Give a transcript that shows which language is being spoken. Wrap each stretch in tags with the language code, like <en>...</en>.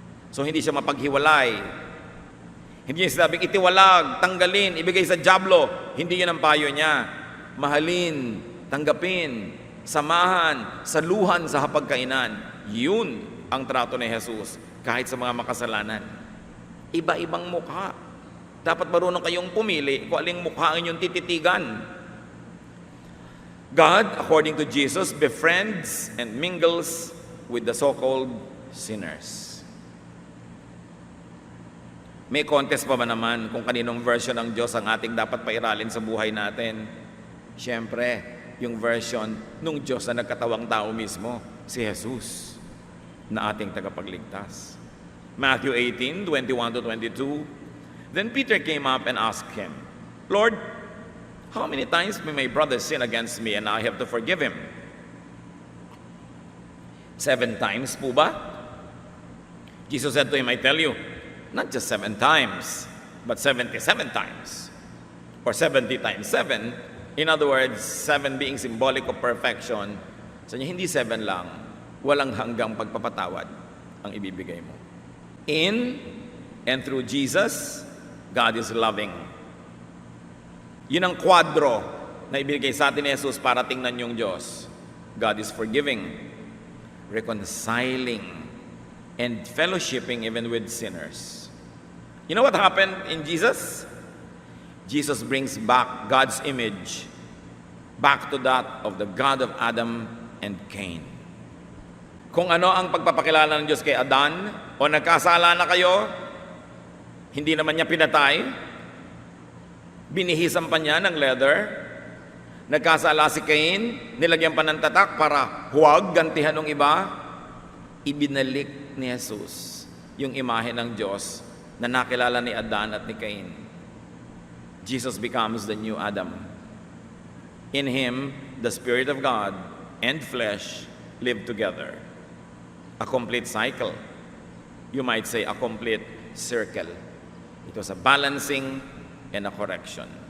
<tl>So hindi siya mapaghiwalay. Hindi niya sinabing itiwalag, tanggalin, ibigay sa dyablo. Hindi yun ang payo niya. Mahalin, tanggapin, samahan, saluhan sa hapagkainan. Yun ang trato ni Jesus kahit sa mga makasalanan. Iba-ibang mukha. Dapat marunong kayong pumili kung aling mukha ang inyong tititigan.</tl> <en>God, according to Jesus, befriends and mingles with the so-called sinners.</en> <tl>May contest pa ba naman kung kaninong version ng Diyos ang ating dapat pairalin sa buhay natin? Siyempre, yung version nung Diyos na nagkatawang tao mismo, si Jesus, na ating tagapagligtas.</tl> <en>Matthew 18:21-22, then Peter came up and asked him, Lord, how many times may my brother sin against me and I have to forgive him? 7 times</en> <tl>po ba?</tl> <en>Jesus said to him, I tell you, not just 7 times, but 77 times. Or 70 times 7. In other words, 7 being symbolic of perfection.</en> <tl>So hindi 7 lang, walang hanggang pagpapatawad ang ibibigay mo.</tl> <en>In and through Jesus, God is loving.</en> <tl>Yun ang kwadro na ibigay sa atin ni Jesus para tingnan yung Diyos.</tl> <en>God is forgiving, reconciling, and fellowshipping even with sinners. You know what happened in Jesus? Jesus brings back God's image back to that of the God of Adam and Cain.</en> <tl>Kung ano ang pagpapakilala ng Diyos kay Adan, o nagkasala na kayo, hindi naman niya pinatay, binihisan pa niya ng leather, nagkasala si Cain, nilagyan pa ng tatak para huwag gantihan ng iba, ibinalik ni Jesus yung imahe ng Diyos na nakilala ni Adan at ni Cain.</tl> <en>Jesus becomes the new Adam. In Him, the Spirit of God and flesh live together. A complete cycle. You might say a complete circle. It was a balancing and a correction.</en>